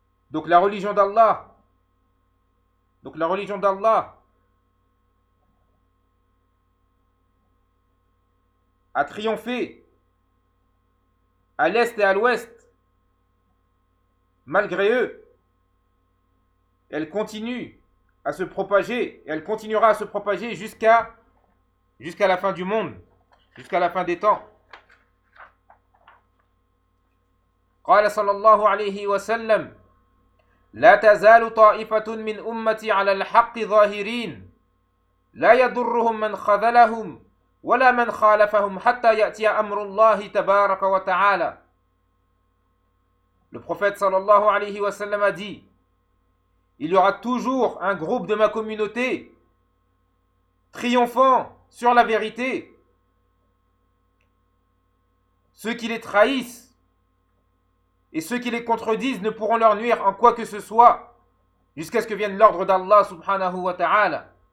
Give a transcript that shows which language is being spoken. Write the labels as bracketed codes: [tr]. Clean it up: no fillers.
[fr] Donc la religion d'Allah, a triomphé à l'est et à l'ouest, malgré eux. Elle continue à se propager, elle continuera à se propager jusqu'à la fin du monde, jusqu'à la fin des temps. [ar] قال صلى الله عليه وسلم لا تزال طائفة من أمتي على الحق ظاهرين لا يضرهم من خذلهم ولا من خالفهم حتى يأتي أمر الله تبارك وتعالى. [fr] Le prophète صلى الله عليه وسلم a dit: il y aura toujours un groupe de ma communauté triomphant sur la vérité. Ceux qui les trahissent et ceux qui les contredisent ne pourront leur nuire en quoi que ce soit jusqu'à ce que vienne l'ordre d'Allah subhanahu wa ta'ala.